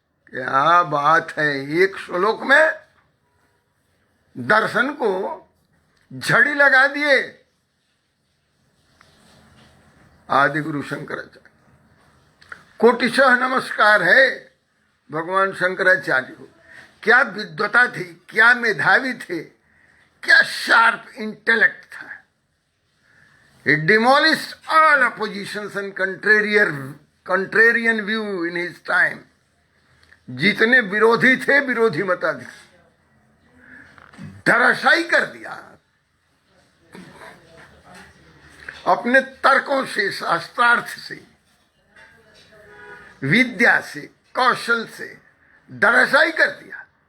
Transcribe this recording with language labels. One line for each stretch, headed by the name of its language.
Hindi: क्या बात है! एक श्लोक में दर्शन को झड़ी लगा दिए आदि गुरु शंकराचार्य। कोटिशः नमस्कार है भगवान शंकराचार्य को। क्या विद्वता थी, क्या मेधावी थे, क्या शार्प इंटेलेक्ट था।
English: He demolished all oppositions and contrarian view in his time.
Hindi: जितने विरोधी थे, विरोधी मताधिक धराशायी कर दिया अपने तर्कों से, शास्त्रार्थ से, विद्या से, कौशल से धराशायी कर दिया।